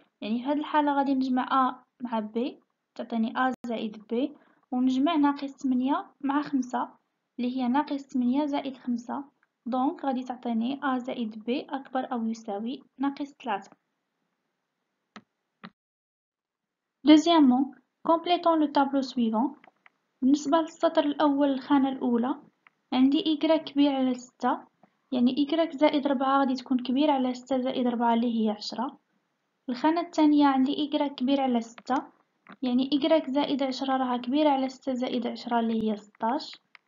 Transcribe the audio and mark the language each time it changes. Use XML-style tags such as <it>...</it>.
<ar>يعني في هاد الحالة غادي نجمع A مع B تعطيني A زائد B ونجمع ناقص 8 مع 5 اللي هي ناقص 8 زائد 5. دونك غادي تعطيني A زائد B أكبر أو يساوي ناقص 3.</ar> <fr>Deuxièmement, complétons le tableau suivant.</fr> <ar>بالنسبة للسطر الأول الخانة الأولى عندي y كبير على 6، يعني y زائد 4 غادي تكون كبير على 6 زائد 4 اللي هي 10. الخانة الثانية عندي y كبير على 6، يعني y زائد 10 راها كبيرة على 6 زائد 10 اللي هي 16.</ar>